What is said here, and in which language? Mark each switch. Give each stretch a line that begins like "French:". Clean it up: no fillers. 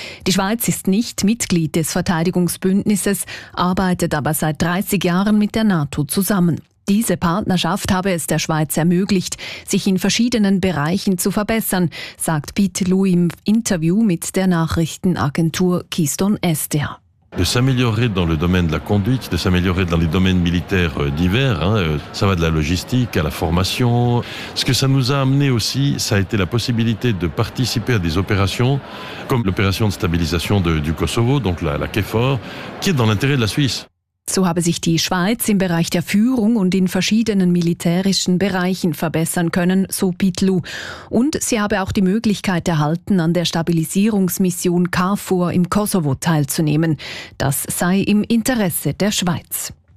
German: Die Schweiz ist nicht Mitglied des Verteidigungsbündnisses, arbeitet aber seit 30 Jahren mit der NATO zusammen. Diese Partnerschaft habe es der Schweiz ermöglicht, sich in verschiedenen Bereichen zu verbessern, sagt Piet Lou im Interview mit der Nachrichtenagentur Keystone SDA.
French: De s'améliorer dans le domaine de la conduite, de s'améliorer dans les domaines militaires divers, hein, ça va de la logistique à la formation. Ce que ça nous a amené aussi, ça a été la possibilité de participer à des opérations comme l'opération de stabilisation du Kosovo, donc la KFOR, qui est dans l'intérêt de la Suisse.
German: So habe sich die Schweiz im Bereich der Führung und in verschiedenen militärischen Bereichen verbessern können, so Pitlou. Und sie habe auch die Möglichkeit erhalten, an der Stabilisierungsmission KFOR im Kosovo teilzunehmen. Das sei im Interesse der Schweiz.